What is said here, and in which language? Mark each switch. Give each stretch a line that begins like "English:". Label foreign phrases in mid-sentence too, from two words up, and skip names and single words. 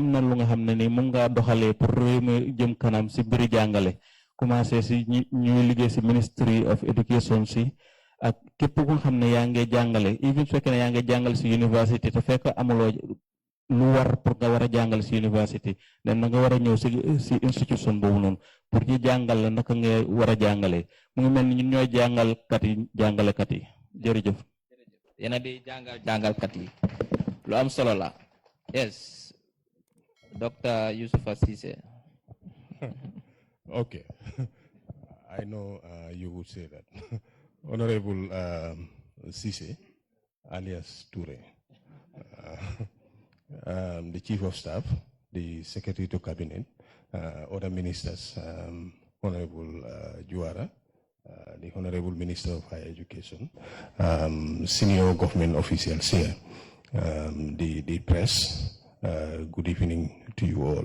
Wolof: am na lu nga xam ne nii mu ngaa doxalee pour réew mi jëm kanam si mbiri jàngale commencé si ñuy liggéey si
English: Ministry of Education
Wolof: si ak képp ku nga xam ne yaa ngi jàngale even su fekkee ne yaa ngi jàngale si university te fekk amuloo lu war pour nga war a jàngale si university dan nga war a ñëw si institution boobu noonu pour ñu jàngal la naka nga war a jàngale mu ngi mel ni ñun ñooy jàngalkat yi jàngalekat yi jërëjëf. yena di jangal kat yi lu am solo la.
English: Yes, Dr. Yusufa Cisse. Okay. I know you would say that. Honorable Cisse, alias Toure, the Chief of Staff, the Secretary to Cabinet, other ministers, Honorable Juara, the Honorable Minister of Higher Education, senior government officials here, the press, good evening to you all.